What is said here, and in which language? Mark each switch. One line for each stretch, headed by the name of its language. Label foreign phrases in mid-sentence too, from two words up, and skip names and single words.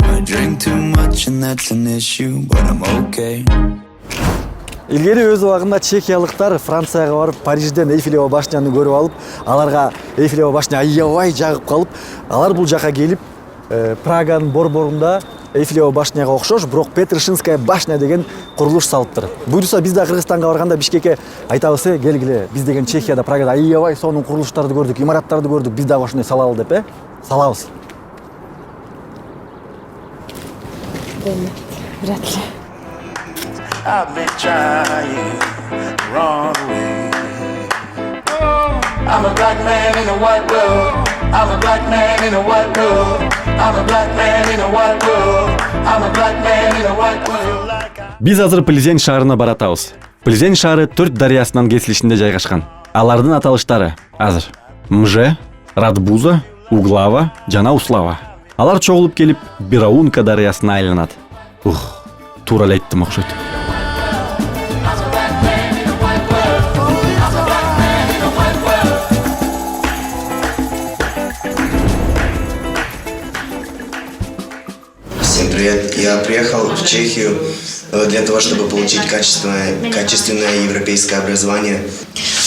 English: I drink too much and that's an issue, but I'm okay.
Kyrgyz: Илгери өз убагында чехиялыктар Францияга барып, Парижден Эйфелева башняны көрүп алып, аларга Эйфелева башня аябай жагып калып, алар бул жака келип, Праганын борборунда Эйфелева башняга окшош, бирок Петршинская башня деген курулуш салыптыр. Буйруса биз да Кыргызстанга барганда Бишкекке айтабыз, келгиле, биз деген Чехияда, Прагада аябай сонун курулуштарды көрдүк, имараттарды көрдүк, биз дагы ошондой салалы деп, салабыз.
Russian: Вряд ли.
English: I've been trying wrong way. I'm a black man in a white world. I'm a black man in a white world. I'm a black man in a white world. I'm a black man in a white world.
Kyrgyz: Биз азыр Плезень шаарына баратабыз. Плезень шаары 4 дарыясынын кесилишинде жайгашкан. Алардын аталыштары азыр Мже, Радбуза, Углава жана Услава. Алар чогулуп келип Бираунка дарыясына айланат. Туура эле айттым окшойт.
Russian: Всем привет! Я приехал в Чехию для того, чтобы получить качественное европейское образование.